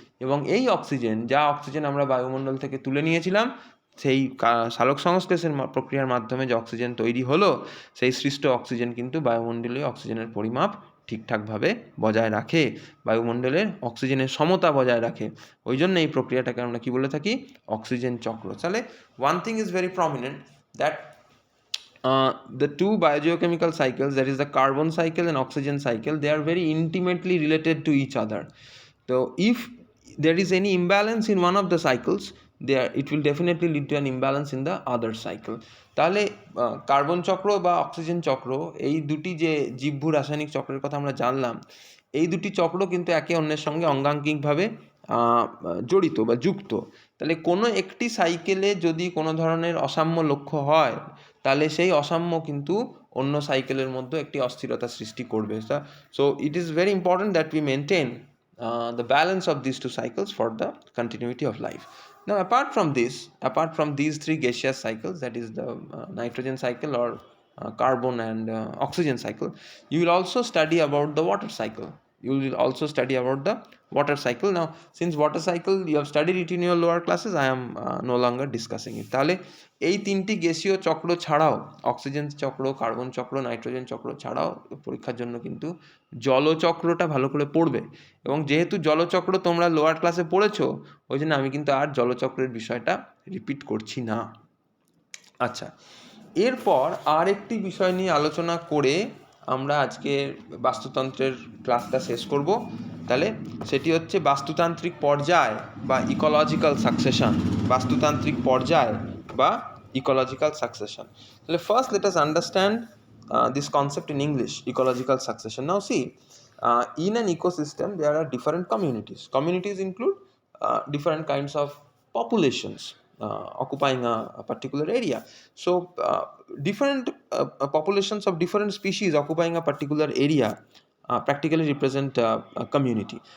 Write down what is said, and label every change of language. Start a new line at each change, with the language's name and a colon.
Bangla: এবং এই অক্সিজেন, যা অক্সিজেন আমরা বায়ুমণ্ডল থেকে তুলে নিয়েছিলাম, সেই সালোক সংশ্লেষের প্রক্রিয়ার মাধ্যমে যে অক্সিজেন তৈরি হলো, সেই সৃষ্ট অক্সিজেন কিন্তু বায়ুমণ্ডলীয় অক্সিজেনের পরিমাপ ঠিকঠাকভাবে বজায় রাখে, বায়ুমণ্ডলের অক্সিজেনের সমতা বজায় রাখে। ওই জন্য এই প্রক্রিয়াটাকে আমরা কি বলে থাকি? অক্সিজেন চক্র।
English: তাহলে one thing is very prominent, that the two biogeochemical cycles, that is the carbon cycle and oxygen cycle, they are very intimately related to each other. So if there is any imbalance in one of the cycles, it will definitely lead to an imbalance in the other cycle.
Bangla: তাহলে carbon চক্র বা oxygen চক্র, এই দুটি যে জীবভূ রাসায়নিক চক্রের কথা আমরা জানলাম, এই দুটি চক্র কিন্তু একে অন্যের সঙ্গে অঙ্গাঙ্গিকভাবে জড়িত বা যুক্ত। তাহলে কোনো একটি সাইকেলে যদি কোনো ধরনের অসাম্য লক্ষ্য হয়, তাহলে সেই অসাম্য কিন্তু অন্য সাইকেলের মধ্যে একটি অস্থিরতা সৃষ্টি করবে।
English: So it is very important that we maintain the balance of these two cycles for the continuity of life. Now apart from these three gaseous cycles, that is the nitrogen cycle or carbon and oxygen cycle, you will also study about the water cycle. You will also study about the water cycle. Now since water cycle you have studied it in your lower classes, I am no longer discussing it.
Bangla: তাহলে এই তিনটি গ্যাসীয় চক্র ছাড়াও, oxygen চক্র, carbon চক্র, nitrogen চক্র ছাড়াও পরীক্ষার জন্য কিন্তু জলচক্রটা ভালো করে পড়বে। এবং যেহেতু জলচক্র তোমরা লোয়ার ক্লাসে পড়েছো, ওই জন্য আমি কিন্তু আর জলচক্রের বিষয়টা রিপিট করছি না। আচ্ছা, এরপর আর একটি বিষয় নিয়ে আলোচনা করে আমরা আজকে বাস্তুতন্ত্রের ক্লাসটা শেষ করব। তাহলে সেটি হচ্ছে বাস্তুতান্ত্রিক পর্যায় বা ইকোলজিক্যাল সাকসেশন। বাস্তুতান্ত্রিক পর্যায় বা ইকোলজিক্যাল সাকসেশন।
English: তাহলে first let us understand this concept in English, ecological succession. Now see, in an ecosystem there are different communities. Communities include different kinds of populations occupying a particular area. So different populations of different species occupying a particular area practically represent a community.